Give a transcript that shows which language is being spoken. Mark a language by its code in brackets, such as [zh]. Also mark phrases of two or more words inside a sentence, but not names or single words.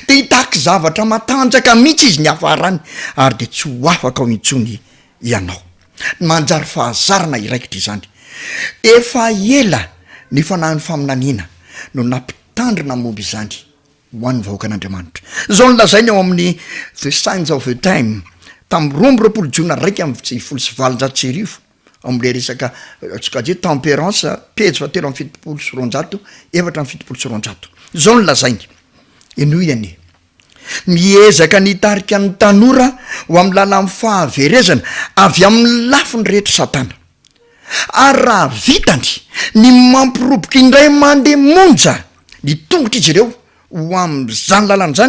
[mg] de hitaky zavatra matanjaka mihitsy izy ny afarany ary de tsy ho afaka ao intsony ianao manjary fahazarana iraikitra izany efa ela ny fanahy ny faminaniana no nampitandrina momba izany ho an'ny vahoakan'Andriamanitra zao nolazainy ao amin'ny [en] the signs of the time [mg] tamin'ny 12 Jona 1:7 am'le resaka tsika je tempérance pejy 7:7 7:7 zao nolazainy enoiany miezaka nitarika ny tanora ho amin'ny lala amin'ny fahaverezana avy amin'ny lafiny rehetra satana ary raha vitany ny mampiroboka indray mandeha monja ny tongotra izy ireo ho amin'izany lalana zany